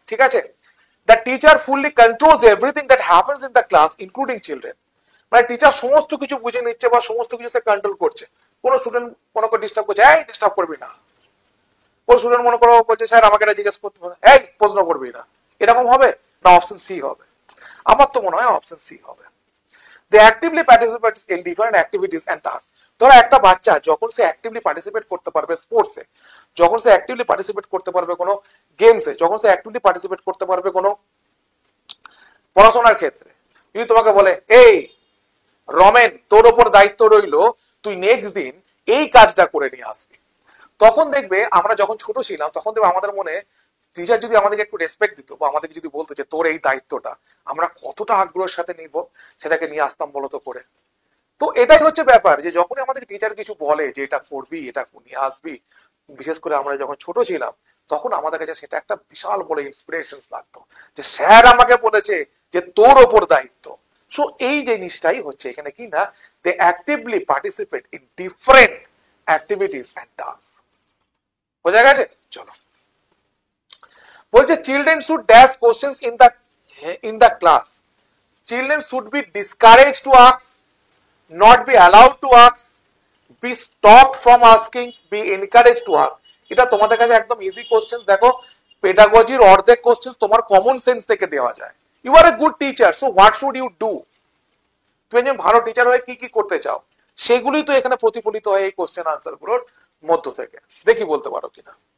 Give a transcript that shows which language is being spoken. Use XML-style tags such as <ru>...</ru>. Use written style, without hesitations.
<bn>ঠিক আছে,</bn> <en>the teacher fully controls everything that happens in the class including children,</en> <bn>মানে teacher সমস্ত কিছু বুঝে নিচ্ছে বা সমস্ত কিছু সে কন্ট্রোল করছে। কোন স্টুডেন্ট মনে করে ডিস্টার্ব করছে, এই ডিস্টার্ব করবি না, কোন স্টুডেন্ট মনে করো বলছে স্যার আমাকে এটা জিজ্ঞেস করতে হবে, এই প্রশ্ন করবি না, এরকম হবে না অপশন সি হবে? আমার তো মনে হয় অপশন সি হবে।</bn> <en>They actively participate in different activities and tasks।</en> <bn>ধরো একটা বাচ্চা যখন সে অ্যাক্টিভলি পার্টিসিপেট করতে পারবে স্পোর্টসে, যখন সে অ্যাক্টিভলি পার্টিসিপেট করতে পারবে কোনো গেমসে, যখন সে অ্যাক্টিভলি পার্টিসিপেট করতে পারবে কোনো পড়াশোনার ক্ষেত্রে, যদি তোমাকে বলে এই রমেন তোর ওপর দায়িত্ব রইলো তুই নেক্সট দিন এই কাজটা করে নিয়ে আসবি, তখন দেখবে আমরা যখন ছোট ছিলাম তখন দেখবে আমাদের মনে টিচার যদি আমাদেরকে একটু রেসপেক্ট দিত বা আমাদেরকে যদি বলতো যে তোর এই দায়িত্বটা, আমরা কতটা আগ্রহের সাথে নিব, সেটাকে নিয়ে আসতাম বলতো করে। তো এটাই হচ্ছে ব্যাপার, যে যখনই আমাদের টিচার কিছু বলে যে এটা করবি, এটা নিয়ে আসবি, বিশেষ করে আমরা যখন ছোট ছিলাম তখন আমাদের কাছে সেটা একটা বিশাল বড় ইন্সপিরেশন লাগতো, যে স্যার আমাকে বলেছে যে তোর ওপর দায়িত্ব। সো এই জিনিসটাই হচ্ছে এখানে কি না,</bn> <en>They actively participate in different activities and task.</en> <bn>বোঝা গেছে? চলো, বলছে</bn> <en>Children should dash questions in the class, Children should be discouraged to ask, not be allowed to ask, be stopped from asking, be encouraged to ask.</en> <bn>এটা তোমাদের কাছে একদম easy question. দেখো পেডাগজির অর্ধেক কোশ্চেন তোমার কমন সেন্স থেকে দেওয়া যায়।</bn> <en>You are a good teacher, so what should you do?</en> <bn>তুমি একজন ভালো টিচার হয়ে কি কি করতে চাও, সেগুলোই তো এখানে প্রতিফলিত হয় এই কোশ্চেন আনসার গুলোর মধ্য থেকে। দেখি বলতে পারো কিনা।</bn>